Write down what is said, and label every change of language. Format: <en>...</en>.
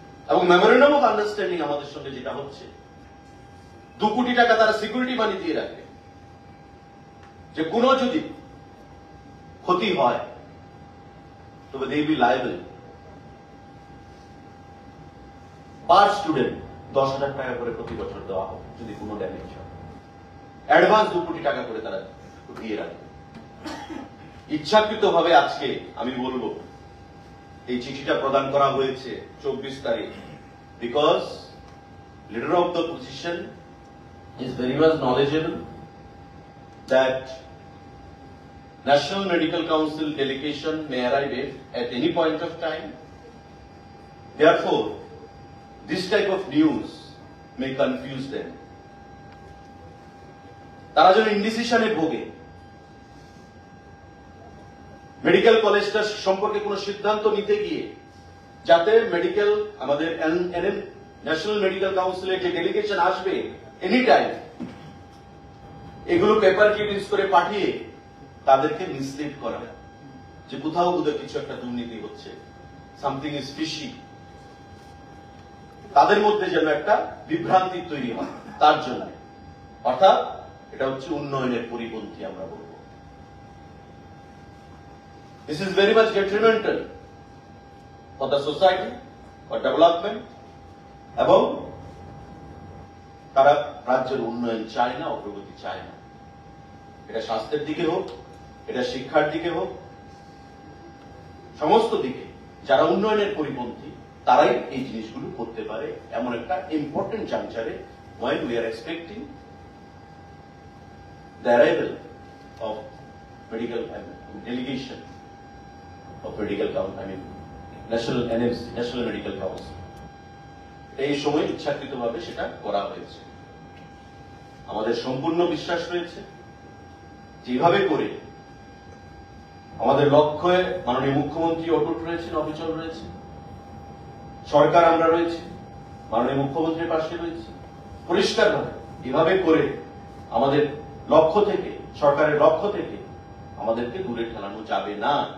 <bn>এবং memorandum of understanding আমাদের সঙ্গে যেটা হচ্ছে 2 কোটি টাকা তারা সিকিউরিটি মানি দিয়ে রাখবে, যে কোনো যদি ক্ষতি হয় তবে</bn> <en>they be liable</en> <bn>পার স্টুডেন্ট 10,000 টাকা করে প্রতি বছর দেওয়া হবে যদি কোনো ড্যামেজ হয়। অ্যাডভান্স 2 কোটি টাকা করে তারা দিয়ে রাখবে। ইচ্ছাকৃতভাবে আজকে আমি বলবো এই চিঠিটা প্রদান করা হয়েছে 24 তারিখ,</bn> <en>Because leader of the position is very much knowledgeable that National Medical Council delegation may arrive at any point of time. Therefore, this type of news may confuse them.</en> <bn>তারা যেন ইনডিসিশনে ভোগে, মেডিকেল কলেজটা সম্পর্কে কোনো সিদ্ধান্ত নিতে গিয়ে যাতে মেডিকেল আমাদের ন্যাশনাল মেডিকেল কাউন্সিলের যে ডেলিগেশন আসবে এনি টাইম এগুলো পেপার ক্লিপিংস করে পাঠিয়ে তাদেরকে মিসলিড করা, যে কোথাও কোথাও কিছু একটা দুর্নীতি হচ্ছে,</bn> <en>something is fishy,</en> <bn>তাদের মধ্যে যেন একটা বিভ্রান্তি তৈরি হয়। তার জন্য অর্থাৎ এটা হচ্ছে উন্নয়নের পরিপন্থী আমরা বলবো।</bn> <en>this is very much detrimental for the society, for development,</en> <bn>এবং তারা রাজ্যের উন্নয়ন চায় না,</bn> <en>অগ্রগতি চায় না।</en> <bn>এটা স্বাস্থ্যের দিকে হোক, এটা শিক্ষার দিকে হোক, সমস্ত দিকে যারা উন্নয়নের পরিপন্থী তারাই এই জিনিসগুলো করতে পারে। এমন একটা important জাংচারে</bn> <en>when we are expecting the arrival of medical delegation of medical council, I mean national NMC, National Medical Council,</en> <bn>এই সময় ইচ্ছাকৃতভাবে সেটা করা হয়েছে। আমাদের সম্পূর্ণ বিশ্বাস রয়েছে যেভাবে করে আমাদের লক্ষ্যে মাননীয় মুখ্যমন্ত্রী অটুট রয়েছেন, অবিচল রয়েছে, সরকার আমরা রয়েছি, মাননীয় মুখ্যমন্ত্রীর পাশে রয়েছে, পরিষ্কারভাবে এভাবে করে আমাদের লক্ষ্য থেকে, সরকারের লক্ষ্য থেকে আমাদেরকে দূরে ঠেলানো যাবে না।</bn>